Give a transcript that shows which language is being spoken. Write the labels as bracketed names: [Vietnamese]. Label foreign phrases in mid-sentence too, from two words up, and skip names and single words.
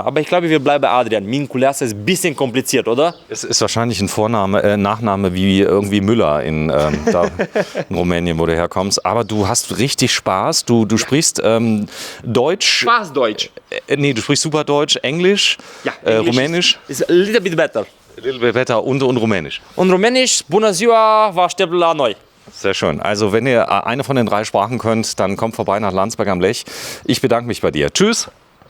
[German] Aber ich glaube, wir bleiben Adrian. Minculeasa ist ein bisschen kompliziert, oder? Es ist wahrscheinlich ein Nachname wie irgendwie Müller da in Rumänien, wo du herkommst. Aber du hast richtig Spaß. Du sprichst Deutsch. Fast Deutsch. Nee, du sprichst super Deutsch, Englisch, Ja, Englisch Rumänisch. [English] Ist a little bit better. Little bit better [German] und Rumänisch. Und Rumänisch, [Romanian] bună ziua, vă aștept la noi. [German] Sehr schön. Also wenn ihr eine von den 3 Sprachen könnt, dann kommt vorbei nach Landsberg am Lech. Ich bedanke mich bei dir. Tschüss.